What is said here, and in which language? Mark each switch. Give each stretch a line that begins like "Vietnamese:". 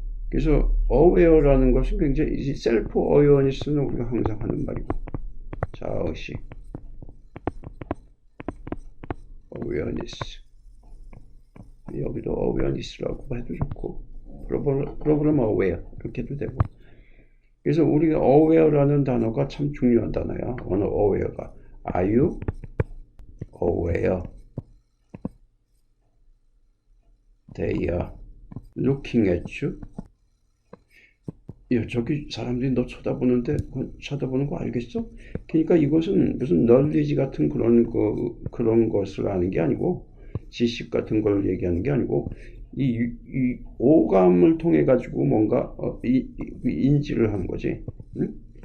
Korean: 그래서 aware라는 것은 굉장히 self awareness는 우리가 항상 하는 말이고 자의식 awareness 여기도 awareness라고 해도 좋고 problem aware 이렇게 해도 되고 그래서 우리가 aware라는 단어가 참 중요한 단어야. 어느
English: aware가 are you aware they are looking at you.
Korean: 야, 저기 사람들이 너 쳐다보는데 쳐다보는 거 알겠어? 그러니까 이것은 무슨 널리지 같은 그런 것을 아는 게 아니고 지식 같은 걸 얘기하는 게 아니고 이 오감을 통해 가지고 뭔가 인지를 하는 거지. 응?